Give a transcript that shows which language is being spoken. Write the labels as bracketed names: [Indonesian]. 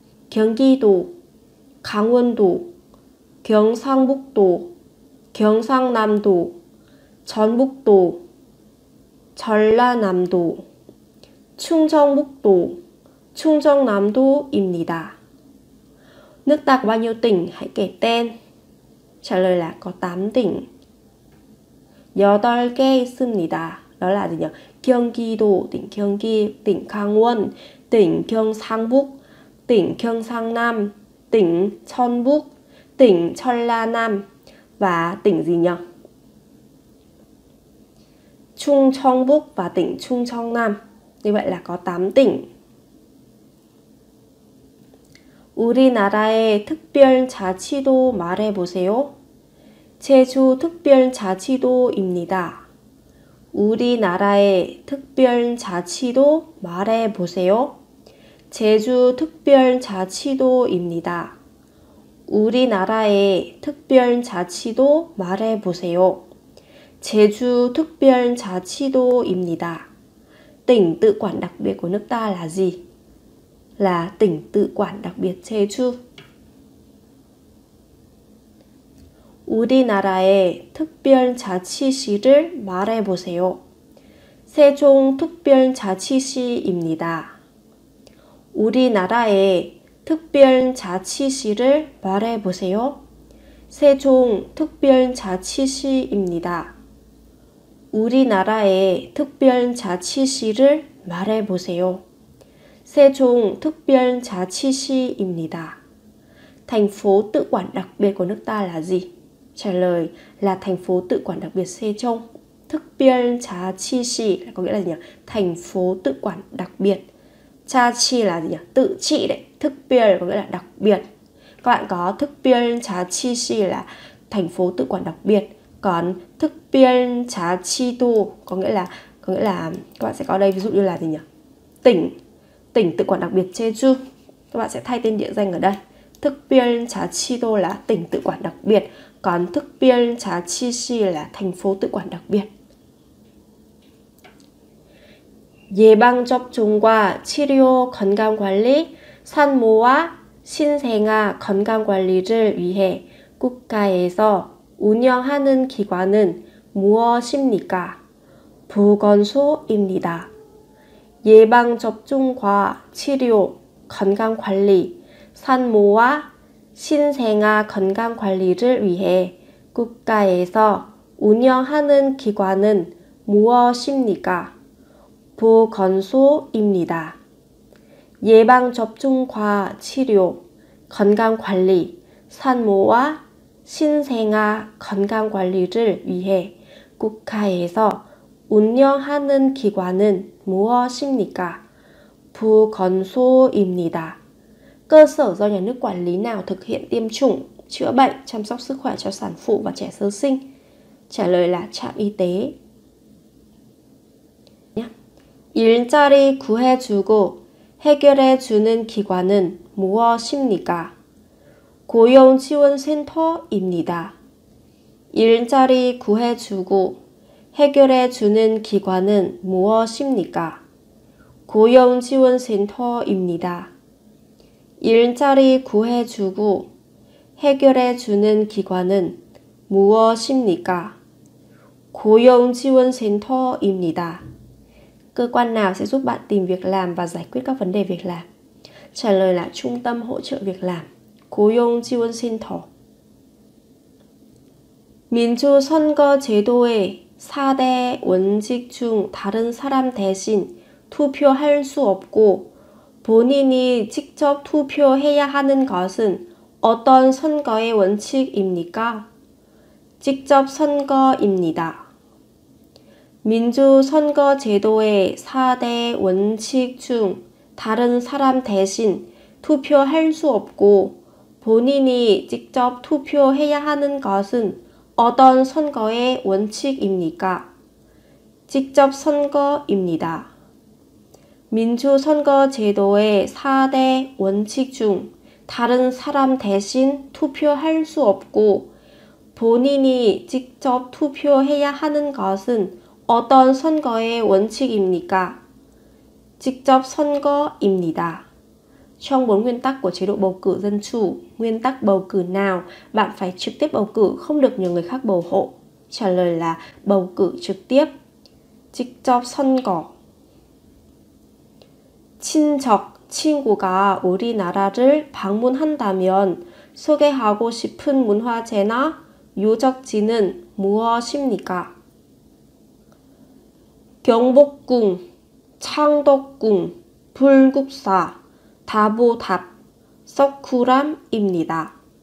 [Korean] 경기도, 강원도, 경상북도, 경상남도, 전북도, 전라남도, 충청북도, 충청남도입니다. [Vietnamese] Nước ta có bao nhiêu tỉnh? Hãy kể tên. Trả lời là có 8 tỉnh. [Korean] 8개 있습니다. [Vietnamese] Đó là gì nhỉ? 경기도, tỉnh Gyeonggi, tỉnh Gangwon, tỉnh Gyeongsangbuk, tỉnh Gyeongsangnam, tỉnh Cheonbuk, tỉnh Cheonlanam và tỉnh gì nhỉ? Chungcheongbuk và tỉnh Chungcheongnam. Như vậy là có 8 tỉnh. [Korean] 우리나라의 특별자치도 말해보세요. 제주 특별자치도입니다. 우리나라의 특별자치도 말해보세요. 제주 특별자치도입니다. 우리나라의 특별자치도 말해보세요. 제주 특별자치도입니다. [Vietnamese] Tỉnh tự quản đặc biệt của nước ta là gì? Là tỉnh tự quản đặc biệt Jeju. [Korean] 우리나라의 특별자치시를 말해보세요. 세종특별자치시입니다. 우리나라의 특별자치시를 말해보세요. 세종특별자치시입니다. 우리나라의 특별자치시를 말해보세요. 세종특별자치시입니다. [Vietnamese] Thành phố tự quản đặc biệt của nước ta là gì? Trả lời là thành phố tự quản đặc biệt Sejong. 특별자치시 có nghĩa là gì nhỉ? Thành phố tự quản đặc biệt. 자치 là gì nhỉ? Tự trị đấy. 특별 có nghĩa là đặc biệt. Các bạn có 특별자치시 là thành phố tự quản đặc biệt. Còn 특별자치도 có nghĩa là các bạn sẽ có đây ví dụ như là gì nhỉ? Tỉnh tự quản đặc biệt Jeju. Các bạn sẽ thay tên địa danh ở đây. 특별자치도 là tỉnh tự quản đặc biệt, còn 특별자치시 là thành phố tự quản đặc biệt. [Korean] 예방접종과 치료 건강관리, 산모와 신생아 건강관리를 위해 국가에서 운영하는 기관은 무엇입니까? 보건소입니다. 예방접종과 치료, 건강관리, 산모와 신생아 건강관리를 위해 국가에서 운영하는 기관은 무엇입니까? 보건소입니다. 예방접종과 치료, 건강관리, 산모와 신생아 건강관리를 위해 국가에서 운영하는 기관은 무엇입니까? 보건소입니다. [Vietnamese] Cơ sở do nhà nước quản lý nào thực hiện tiêm chủng, chữa bệnh, chăm sóc sức khỏe cho sản phụ và trẻ sơ sinh? Trả lời là trạm y tế. [Korean] 일자리 구해주고 해결해주는 기관은 무엇입니까? 고용지원센터입니다. 일자리 구해주고 해결해주는 기관은 무엇입니까? 고용지원센터입니다. 일자리 구해주고 해결해주는 기관은 무엇입니까? 고용지원센터입니다. [Vietnamese] Cơ quan nào sẽ giúp bạn tìm việc làm và giải quyết các vấn đề việc làm? Trả lời là trung tâm hỗ trợ việc làm. [Korean] 고용지원센터. 민주선거제도의 4대 원칙 중 다른 사람 대신 투표할 수 없고 본인이 직접 투표해야 하는 것은 어떤 선거의 원칙입니까? 직접 선거입니다. 민주선거제도의 4대 원칙 중 다른 사람 대신 투표할 수 없고 본인이 직접 투표해야 하는 것은 어떤 선거의 원칙입니까? 직접 선거입니다. 민주선거제도의 4대 원칙 중 다른 사람 대신 투표할 수 없고 본인이 직접 투표해야 하는 것은 어떤 선거의 원칙입니까? 직접 선거입니다. [Vietnamese] Trong 4 nguyên tắc của chế độ bầu cử dân chủ, nguyên tắc bầu cử nào bạn phải trực tiếp bầu cử, không được nhờ người khác bầu hộ? Trả lời là bầu cử trực tiếp. [Korean] 직접 선거. 친척, 친구가 우리나라를 방문한다면 소개하고 싶은 문화재나 유적지는 무엇입니까? 경복궁, 창덕궁, 불국사, 다보탑, 서쿠람입니다.